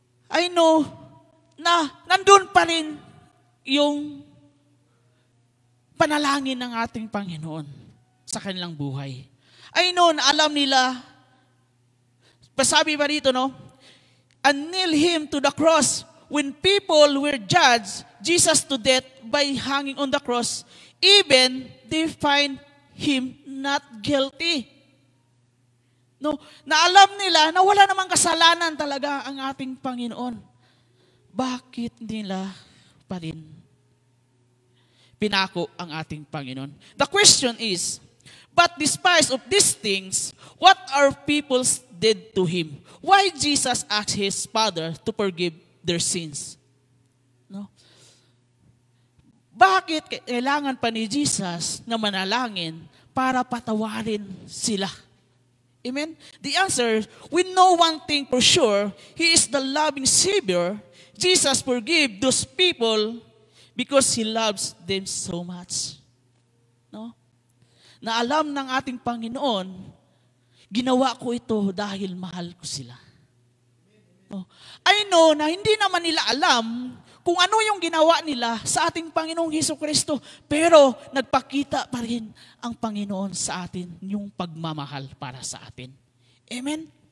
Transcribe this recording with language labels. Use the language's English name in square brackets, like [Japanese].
[English] I know [Filipino] na nandun pa rin yung panalangin ng ating Panginoon sa kanilang buhay. I know na alam nila, pasabi ba dito, no, [English] and nail him to the cross. When people were judged Jesus to death by hanging on the cross, even they find him not guilty. [Filipino] No, na alam nila na wala namang kasalanan talaga ang ating Panginoon. Bakit nila pa rin pinako ang ating Panginoon? [English] The question is, but despite of these things, what our people did to him? Why Jesus asked his Father to forgive their sins? No? [Filipino] Bakit kailangan pa ni Jesus na manalangin para patawarin sila? Amen? [English] The answer, we know one thing for sure, He is the loving Savior. Jesus forgive those people because He loves them so much. [Filipino] No? Na alam ng ating Panginoon, ginawa ko ito dahil mahal ko sila. No? [English] I know [Filipino] na hindi naman nila alam kung ano yung ginawa nila sa ating Panginoong Hesukristo, pero nagpakita pa rin ang Panginoon sa atin yung pagmamahal para sa atin. Amen?